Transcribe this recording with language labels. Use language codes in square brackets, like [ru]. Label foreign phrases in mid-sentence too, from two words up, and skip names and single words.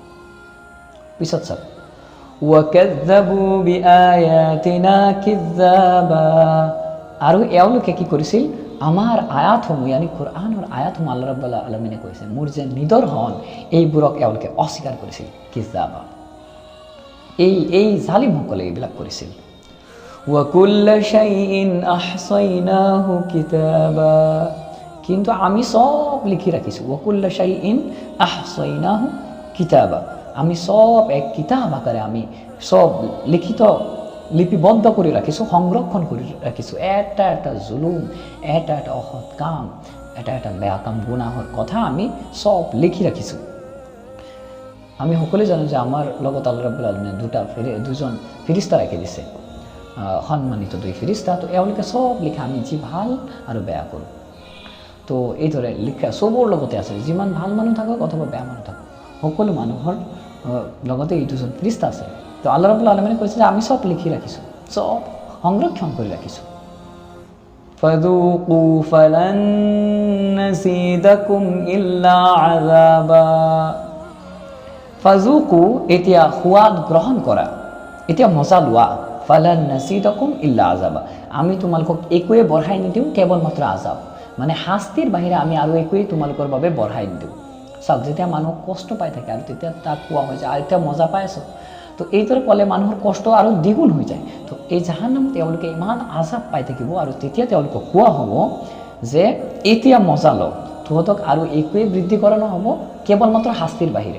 [as] পিছত চাওক, [ar] وكذبوا بآياتنا كذابا, [as] আৰু এওঁলোকে কি কৰিছিল, আমাৰ আয়াতসমূহ, ইয়ানি কোৰআনৰ আয়াতসমূহ, আল্লাহ ৰাব্বুল আলামিনে কৈছে মোৰ যে নিদৰ্শন, এইবোৰক এওঁলোকে অস্বীকাৰ কৰিছিল। কিযাবা, এই জালিমসকলে এইবিলাক কৰিছিল। [ar] وكل شيء أحصيناه كتابا, [as] কিন্তু আমি সব লিখি ৰাখিছোঁ। [ar] وكل شيء أحصيناه كتابا, [as] আমি সব এক কিতাব আকাৰে আমি সব লিপিবদ্ধ কৰি ৰাখিছোঁ, সংৰক্ষণ কৰি ৰাখিছোঁ। এটা এটা জুলুম, এটা এটা অসৎ কাম, এটা এটা বেয়া কাম, গুনাহৰ কথা আমি সব লিখি ৰাখিছোঁ। আমি সকলোৱে জানো যে আমাৰ লগত আল্লাহ ৰাব্বুল আলামিনে দুজন ফেৰিস্তা ৰাখি দিছে, সন্মানিত দুই ফেৰিস্তা। তো এওঁলোকে সব লিখা, আমি যি ভাল আৰু বেয়া কৰোঁ, তো এইদৰে লিখা চবৰ লগতে আছে, যিমান ভাল মানুহ থাকক অথবা বেয়া মানুহ থাকক, সকলো মানুহৰ লগতে এই দুজন ফেৰিস্তা আছে। তো আল্লাহ ৰাব্বুল আলামিনে কৈছে যে আমি সব লিখি ৰাখিছোঁ, সব সংৰক্ষণ কৰি ৰাখিছোঁ। [ar] فذوقوا فلن نزيدكم إلا عذابا, [as] ফাযুকু এতিয়া সোৱাদ গ্ৰহণ কৰা, এতিয়া মজা লোৱা, [ar] فلن نزيدكم إلا عذابا, [as] আমি তোমালোকক একোৱে বঢ়াই নিদিওঁ, কেৱল মাত্ৰ আযাব, মানে শাস্তিৰ বাহিৰে আমি আৰু একোৱেই তোমালোকৰ বাবে বঢ়াই নিদিওঁ। চাওক, যেতিয়া মানুহ কষ্ট পাই থাকে আৰু তেতিয়া তাক কোৱা হয় যে আৰু এতিয়া মজা পাই আছোঁ, তো এইদৰে ক'লে মানুহৰ কষ্ট আৰু দ্বিগুণ হৈ যায়। তো এই জাহান্নামত তেওঁলোকে ইমান আযাব পাই থাকিব, আৰু তেতিয়া তেওঁলোকক কোৱা হ'ব যে এতিয়া মজা লওক, তহঁতক আৰু একোৱেই বৃদ্ধি কৰা নহ'ব, কেৱল মাত্ৰ শাস্তিৰ বাহিৰে।